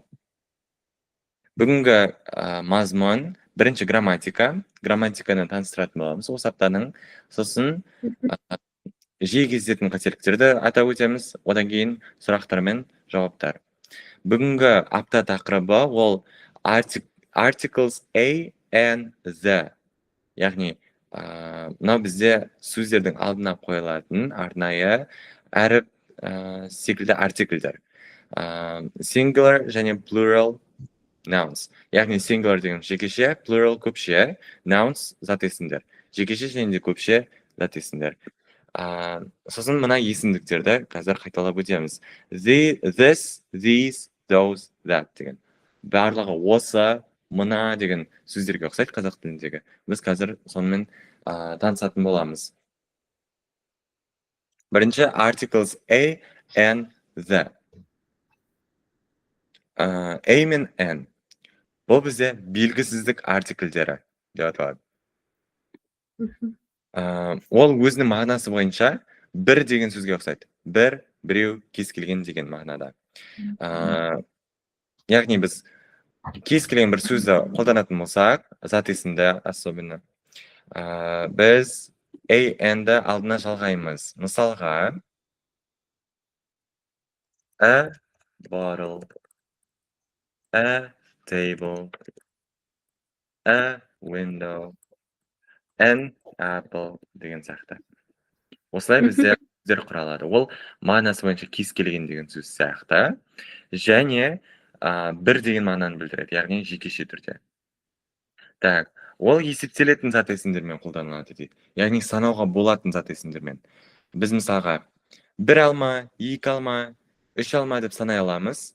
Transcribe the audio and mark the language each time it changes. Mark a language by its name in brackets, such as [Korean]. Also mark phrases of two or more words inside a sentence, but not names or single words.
[Kazakh] Бүгінгі мазмұн бірінші грамматика. Грамматиканы таныстыратын боламыз. Осы аптаның сосын жиі кездесетін қателіктерді атап өтеміз. Одан кейін сұрақтар мен жауаптар. Бүгінгі апта тақырыбы ол [English] articles A and the. [Kazakh] Яғни, мынау бізде сөздердің алдына қойылатын арнайы әріп секілді артикльдер. [English] Singular және plural nouns. [Kazakh] Яғни singular деген жекеше, plural көпше, nouns зат есімдер. Жекеше және де көпше зат есімдер. Сосын мына есімдіктерді қазір қайталап өтеміз. [English] This, these, those, that деген. [Kazakh] Барлығы осы, мына деген сөздерге ұқсайды қазақ тіліндегі. Біз қазір сонымен танысатын боламыз. [English] Бірінші articles A and the. [Kazakh] A мен N. Бұл бізде белгісіздік артикльдері деп аталады. Ол өзінің мағынасы бойынша бір деген сөзге ұқсайды. Бір, біреу, кез келген деген мағынада. яғни біз кез келген бір сөзді қолданатын болсақ, зат есімді особенно, біз an-ді алдына жалғаймыз. Мысалға, [English] a bottle, a table, a window, an apple [Kazakh] деген сияқты. Осылай бізде сөздер құралады. Ол мағынасы бойынша кез келген деген сөз сияқты. Және бір деген мағынаны білдіреді, яғни жекеше түрде. Так, ол есептелетін зат есімдермен қолданылады дейді. Яғни санауға болатын зат есімдермен. Біз мысалға 1 алма, 2 алма, 3 алма деп санай аламыз.